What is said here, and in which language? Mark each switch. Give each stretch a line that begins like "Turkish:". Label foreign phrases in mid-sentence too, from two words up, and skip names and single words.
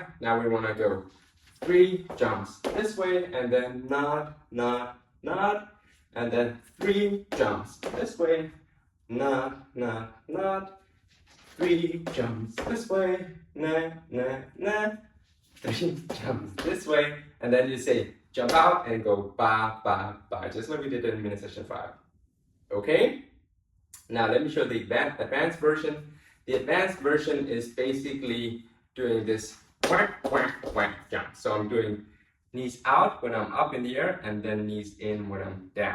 English: Now we want to go 3 jumps this way and then nod, nod, nod. And then 3 jumps this way, nod, nod, nod. 3 jumps this way, nod, nod, nod. 3 jumps this way. And then you say jump out and go ba, ba, ba. Just like we did in mini section 5. Okay? Now let me show the advanced version. The advanced version is basically doing this whack, whack, whack jump. So I'm doing knees out when I'm up in the air and then knees in when I'm down.